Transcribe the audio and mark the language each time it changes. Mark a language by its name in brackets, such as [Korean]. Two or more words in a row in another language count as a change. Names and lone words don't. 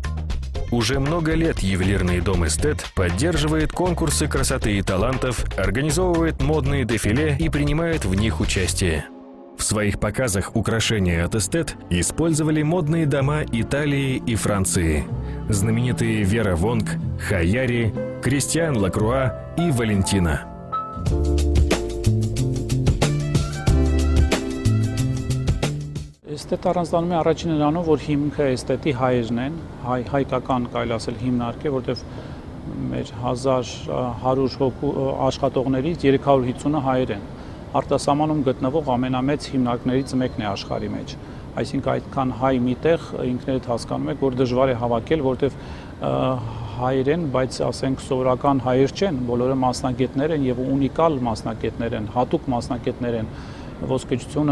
[Russian] Уже много лет ювелирный дом «Эстет» поддерживает конкурсы красоты и талантов, организовывает модные дефиле и принимает в них участие. В своих показах украшения от «Эстет» использовали модные дома Италии и Франции. Знаменитые Вера Вонг, Хаяри, Кристиан Лакруа и Валентина. [Armenian] Էստետ առանձնանում է առաջին նրանով, որ հիմքը էստետի հայերն են, հայկական կարելի ասել հիմնարկ է, որտեղ մեր 1100 հոգու աշխատողներից 350-ը հայեր են։ Արտասահմանում գտնվող ամենամեծ հիմնարկներից մեկն է աշխարհի մեջ։ Այսինքն այդքան հայ միտեղ ինքներդ հասկանում եք, որ դժվար է հավաքել, որտեղ հայեր են, բայց ասենք սովորական հայեր չեն, բոլորը մասնագետներ են եւ ունիկալ մասնագետներ են, հատուկ մասնագետներ են։ Ոսկեչությունը